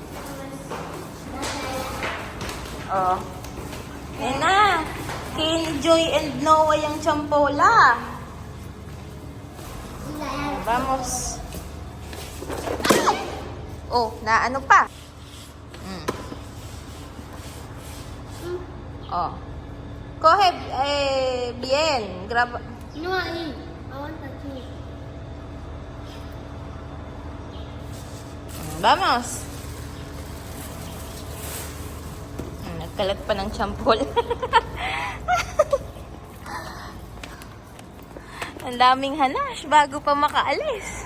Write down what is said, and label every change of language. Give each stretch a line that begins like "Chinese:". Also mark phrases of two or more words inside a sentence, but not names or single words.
Filipino: Oh. Nena, kay Joy and Noah yung champola. Vamos. Oh, na ano pa? Oh.
Spanish: Coge, bien.
English: Grab. No, I want to see.
Spanish: Vamos.
Filipino: Nagkalat pa ng champol. Ang daming hanash bago pa makaalis.